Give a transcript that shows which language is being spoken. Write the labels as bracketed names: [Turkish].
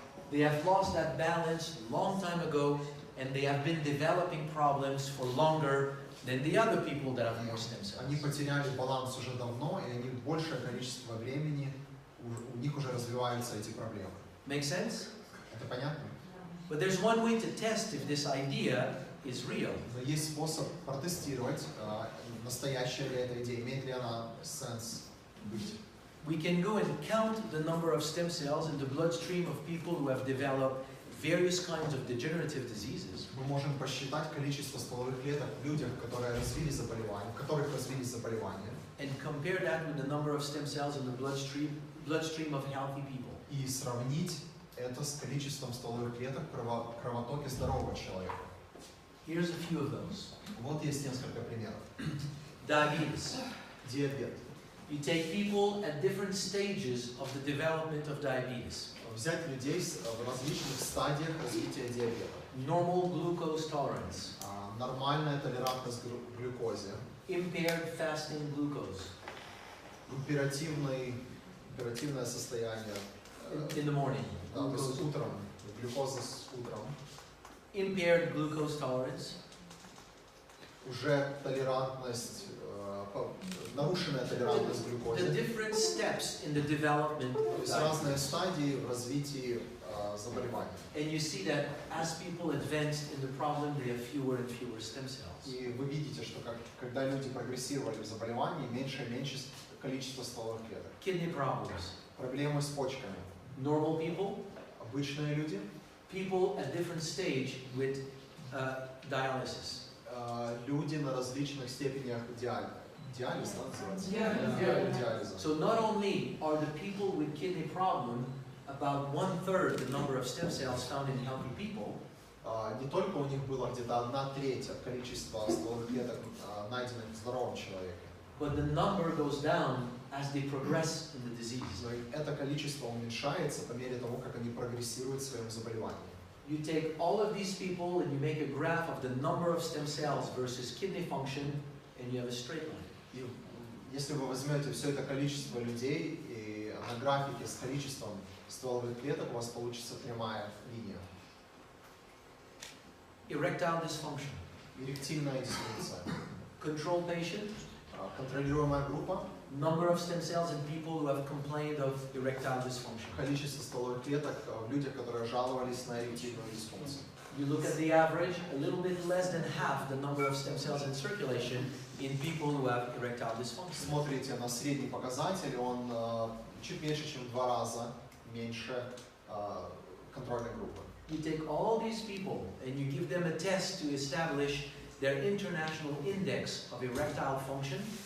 [English] They have lost that balance long time ago, and they have been developing problems for longer than the other people that have more stem [Russian] Они [English] cells. [Russian] потеряли баланс уже давно, и они большее количество времени, у них уже развиваются эти проблемы. [English] Make sense? [Russian] Это понятно? [English] But there's one way to test if this idea is real. [Russian] Но есть способ протестировать, настоящая ли эта идея, имеет ли она сенс быть. [English] We can go and count the number of stem cells in the bloodstream of people who have developed various kinds of degenerative diseases. [Russian] Мы можем посчитать количество стволовых клеток в людях, которые развили заболевания, у которых развились заболевания, [English] And compare that with the number of stem cells in the bloodstream of healthy people. [Russian] и сравнить это с количеством стволовых клеток в кровотоке здорового человека. [English] Here's a few of those. [Russian] Вот есть несколько примеров. [English] Diabetes. [Russian] Диабет. [English] You take people at different stages of the development of diabetes. [Russian] Взять людей в различных стадиях развития диабета. [English] Normal glucose tolerance. [Russian] Нормальная толерантность к глюкозе. [English] Impaired fasting glucose. [Russian] Оперативное состояние. [English] In the morning. [Russian] Да, то есть утром. Глюкоза с утром. [English] Impaired glucose tolerance. [Russian] Уже толерантность, нарушенная толерантность к [English] The [Russian] глюкозе. [English] different steps in the development [Russian] То [English] of [Russian] есть [English] diabetes. [Russian] разные стадии в развитии заболевания. [English] And you see that as people advanced in the problem, they have fewer and fewer stem cells. [Russian] И вы видите, что когда люди прогрессировали в заболевании, меньше и меньше количество стволовых клеток. [English] Kidney problems. [Russian] Проблемы с почками. [English] Normal people, [Russian] Обычные люди, [English] people at different stage with dialysis. [Russian] люди на различных степенях диализа, называется? Диализа. [English] So not only are the people with kidney problem about 1/3 the number of stem cells found in healthy people, [Russian] Не только у них было где-то 1/3 количества стволовых клеток, найденных в здоровом человеке, [English] but the number goes down as they progress in the disease. [Russian] но и это количество уменьшается по мере того, как они прогрессируют в своем заболевании. [English] You take all of these people and you make a graph of the number of stem cells versus kidney function, and you have a straight line. [Russian] И если вы возьмете все это количество людей и на графике с количеством стволовых клеток, у вас получится прямая линия. [English] Erectile dysfunction. [Russian] Эректильная дисфункция. [English] Control patient. [Russian] Контролируемая группа. [English] Number of stem cells in people who have complained of erectile dysfunction. [Russian] Количество стволовых клеток в людях, которые жаловались на эректильную дисфункцию. [English] You look at the average, a little bit less than half the number of stem cells in circulation in people who have erectile dysfunction. [Russian] Смотрите на средний показатель, он чуть меньше, чем в 2 раза меньше контрольной группы. [English] You take all these people and you give them a test to establish their international index of erectile function.